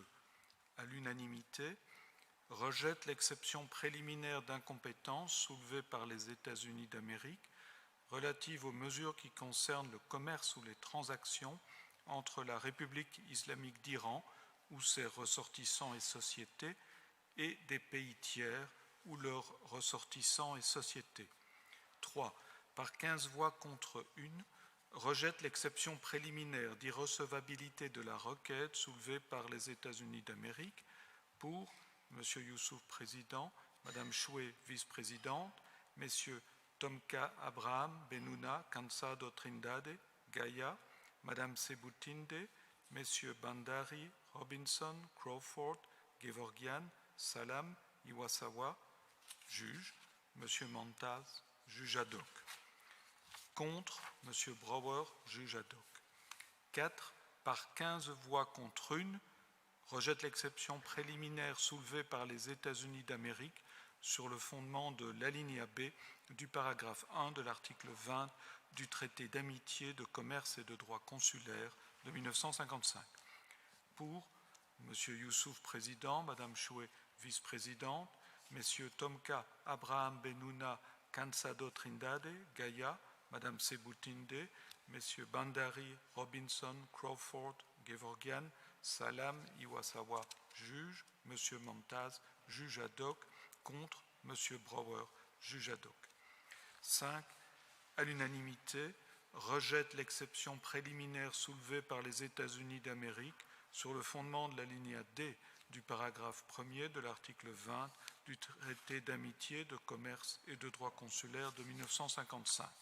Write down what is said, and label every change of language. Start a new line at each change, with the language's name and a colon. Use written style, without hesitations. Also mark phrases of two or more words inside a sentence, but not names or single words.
French: À l'unanimité, rejette l'exception préliminaire d'incompétence soulevée par les États-Unis d'Amérique relative aux mesures qui concernent le commerce ou les transactions entre la République islamique d'Iran ou ses ressortissants et sociétés et des pays tiers ou leurs ressortissants et sociétés. 3. Par 15 voix contre 1, rejette l'exception préliminaire d'irrecevabilité de la requête soulevée par les États-Unis d'Amérique pour M. Youssouf, président, Mme Choué, vice-présidente, M. Tomka Abraham Benuna Cansado Trindade, Gaïa, Mme Sebutinde, M. Bandari, Robinson, Crawford, Gevorgian, Salam, Iwasawa, juge, M. Montaz, juge ad hoc. Contre, M. Brower, juge ad hoc. 4. Par 15 voix contre 1, rejette l'exception préliminaire soulevée par les États-Unis d'Amérique sur le fondement de l'alinéa B du paragraphe 1 de l'article 20 du traité d'amitié, de commerce et de droit consulaire de 1955. Pour M. Youssouf, président, Mme Choué, vice-présidente, M. Tomka Abraham Benuna Cansado Trindade, Gaïa, Mme Sebutinde, M. Bandari, Robinson, Crawford, Gevorgian, Salam, Iwasawa, juge, M. Montaz, juge ad hoc, contre M. Brower, juge ad hoc. 5. À l'unanimité, rejette l'exception préliminaire soulevée par les États-Unis d'Amérique sur le fondement de l'alinéa D du paragraphe 1er de l'article 20 du traité d'amitié, de commerce et de droit consulaire de 1955.